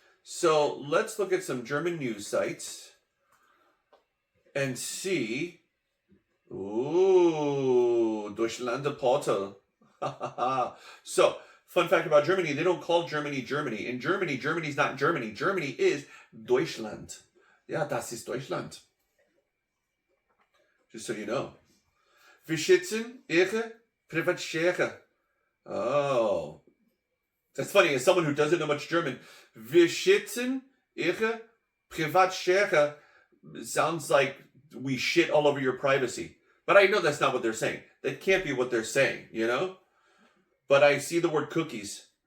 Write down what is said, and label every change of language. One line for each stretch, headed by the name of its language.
English: So let's look at some German news sites and see. Ooh, Deutschland Portal. So, fun fact about Germany, they don't call Germany Germany. In Germany, Germany's not Germany. Germany is Deutschland.
German: Ja, das ist Deutschland.
English: Just so you know.
German: Wir schätzen ihre Privatsphäre. Oh.
English: That's funny, as someone who doesn't know much German,
German: wir schätzen ihre Privatsphäre
English: sounds like we shit all over your privacy. But I know that's not what they're saying. That can't be what they're saying, But I see the word cookies.